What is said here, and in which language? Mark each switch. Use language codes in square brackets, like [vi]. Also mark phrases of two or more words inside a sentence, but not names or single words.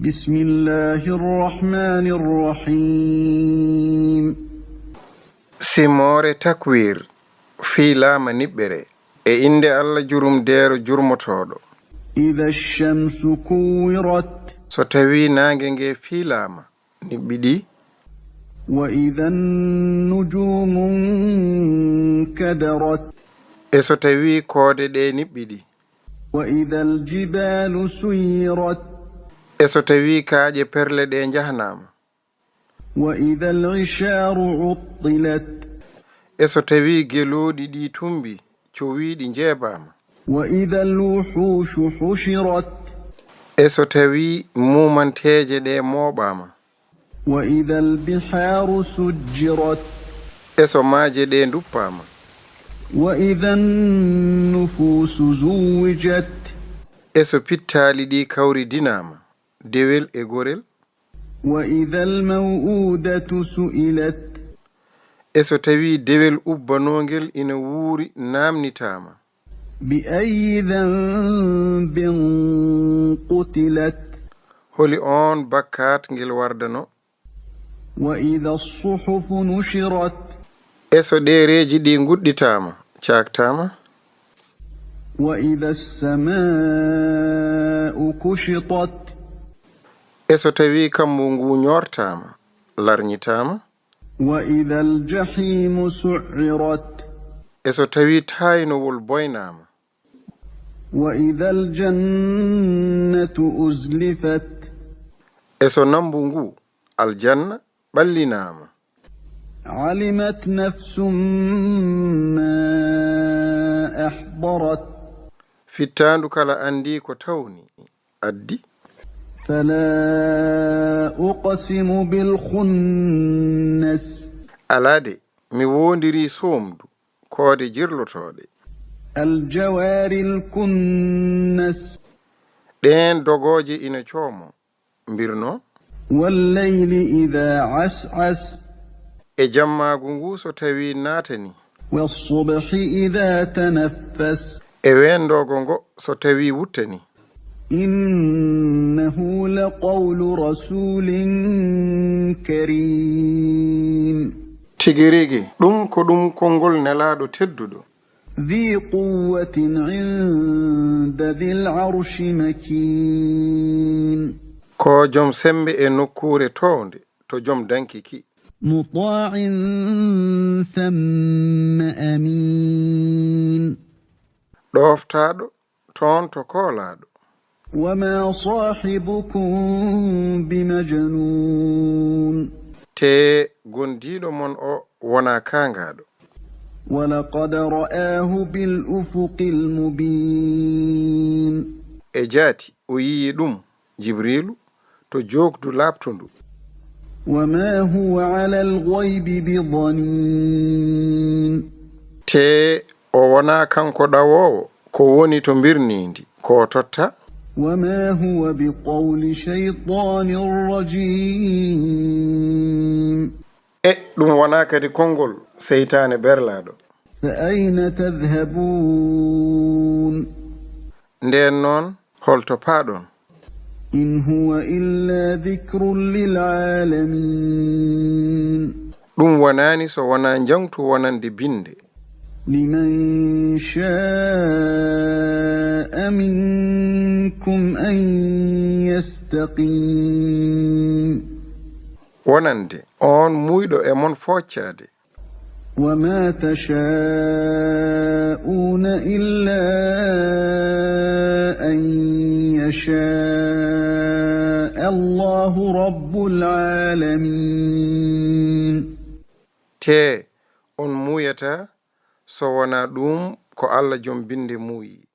[ar] بسم الله الرحمن الرحيم [ff] Simoore Takwiir Fiilaama Niɓɓere inde Allah jurumdeero jurmotoɗo. [ar] إذا الشمس كورت [ff] So tawi naange nge fiilaama niɓɓiɗi. [ar] وإذا النجوم انكدرت [ff] So tawi koode ɗe niɓɓiɗi. [ar] وإذا الجبال سيرت [ff] So tawi kaaƴe perle ɗe njahnaama. [ar] وإذا العشار عطلت [ff] So tawi gelooɗi ɗi tumbi cowiiɗi njeebaama. [ar] وإذا الوحوش حشرت [ff] So tawi mumanteeje ɗe mooɓaama. [ar] وإذا البحار سجرت [ff] So maaje ɗe nduppaama. [ar] وإذا النفوس زوجت [ff] So pittaali ɗi kawridinaama dewel e gorel. [ar] وإذا الموءودة سئلت [ff] So tawi dewel ubbanongel ina wuuri namnitaama. [ar] بأي ذنب قتلت [ff] Holi on bakkat ngel wardano. [ar] وإذا الصحف نشرت [ff] So ɗereji ɗi nguɗɗitaama caktaama. [ar] وإذا السماء كشطت [ff] So tawi kammu ngu ñortaama larñitaama. [ar] وإذا الجحيم سعرت [ff] So tawi taynowol boynaama. [ar] وإذا الجنة أزلفت [ff] So nambu ngu aljanna ɓallinaama. [ar] علمت نفس ما أحضرت [ff] Fittandu kala andi ko tawni addi. [ar] فلا أقسم بالخنس [ff] Alade mi wondiri somdu koode jirlotoɗe. [ar] الجوار الكنس [ff] ɗen dogoje ina coomo mbirno. [ar] والليل إذا عسعس [ff] Jammagu ngu so tawi naatani. [ar] والصبح إذا تنفس [ff] Wendogo ngo so tawi wuttani. [ar] إنه لقول رسول كريم [ff] Tigirigi ɗum ko ɗum konngol nelaɗo tedduɗo. [ar] ذي قوة عند ذي العرش مكين [ff] Ko jom sembe e nokkure townde to jom dankiki. [ar] مطاع ثم أمين [ff] ɗoftaɗo toon to koolaɗo. [ar] وما صاحبكم بمجنون [ff] Te gondiɗo mon o wona kangaɗo. [ar] ولقد رآه بالأفق المبين [ff] Jaati o yi'i ɗum Jibrilu to jogdu labtundu. [ar] وما هو على الغيب بضنين [ff] Te o wona kanko ɗawowo ko woni to mbirnindi ko totta. [ar] وما هو بقول شيطان رجيم [ff] ɗum wona kadi konngol seytane berlaɗo. [ar] فأين تذهبون [ff] Nden noon holto paaɗon. [ar] إن هو إلا ذكر للعالمين [ff] ɗum wonani so wona jangtu wonande binde. [ar] لمن شاء منكم أن يستقيم [ff] wonande on muyɗo e mon foccade. [ar] وما تشاءون إلا أن يشاء الله رب العالمين [ff] Te on muyata so wona ɗum ko Allah jom binde muyi.